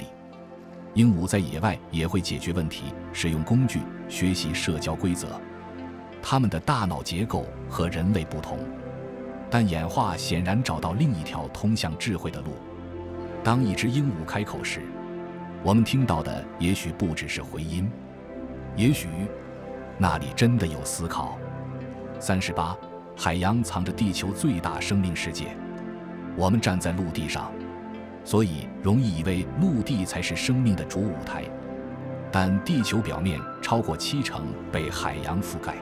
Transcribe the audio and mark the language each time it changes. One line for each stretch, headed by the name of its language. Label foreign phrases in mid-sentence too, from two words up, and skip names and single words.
Chinese: 鸚鵡在野外也會解決問題，使用工具，學習社交規則。它們的大腦結構和人類不同，但演化顯然找到另一條通向智慧的路。當一隻鸚鵡開口時，我們聽到的也許不只是回音，也許那裡真的有思考。38，海洋藏着地球最大生命世界。我们站在陸地上，所以容易以為陸地才是生命的主舞台，但地球表面超過70%被海洋覆蓋。